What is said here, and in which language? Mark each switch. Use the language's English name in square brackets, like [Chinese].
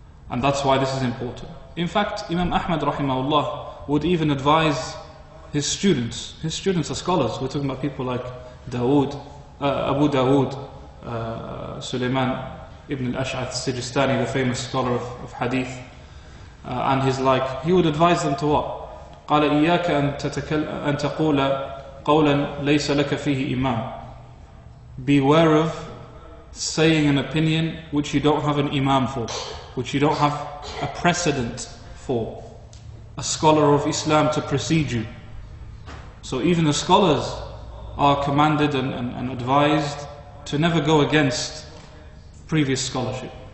[English] And that's why this is important. In fact, Imam Ahmad rahimahullah would even advise his students are scholars. We're talking about people like Abu Dawood, Sulaiman ibn al-Ash'ath Sijistani, the famous scholar of hadith, and his like. He would advise them to what? [Arabic] قال إياك أن تقول قولا ليس لك فيه إمام. [English] Beware of saying an opinion which you don't have an imam for, which you don't have a precedent for, a scholar of Islam to precede you. So even the scholars are commanded and advised to never go against previous scholarship.